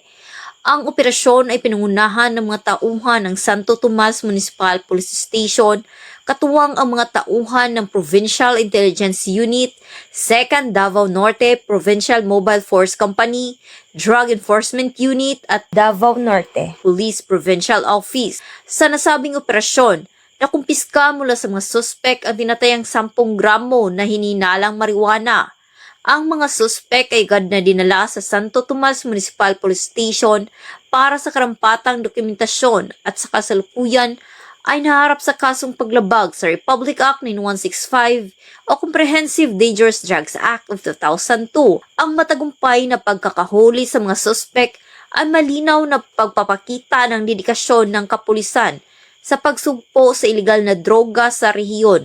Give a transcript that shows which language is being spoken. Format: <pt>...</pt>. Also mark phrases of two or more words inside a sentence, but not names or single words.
<tl>Ang operasyon ay pinangunahan ng mga tauhan ng Santo Tomas Municipal Police Station, katuwang ang mga tauhan ng Provincial Intelligence Unit, 2nd Davao Norte Provincial Mobile Force Company, Drug Enforcement Unit at Davao Norte Police Provincial Office. Sa nasabing operasyon, nakumpiska mula sa mga suspek ang tinatayang 10 gramo na hinihinalang marijuana. Ang mga suspek ay agad na dinala sa Santo Tomas Municipal Police Station para sa karampatang dokumentasyon at sa kasalukuyan ay naharap sa kasong paglabag sa Republic Act 9165 o Comprehensive Dangerous Drugs Act of 2002. Ang matagumpay na pagkakahuli sa mga suspek ay malinaw na pagpapakita ng dedikasyon ng kapulisan sa pagsugpo sa ilegal na droga sa rehiyon.</tl>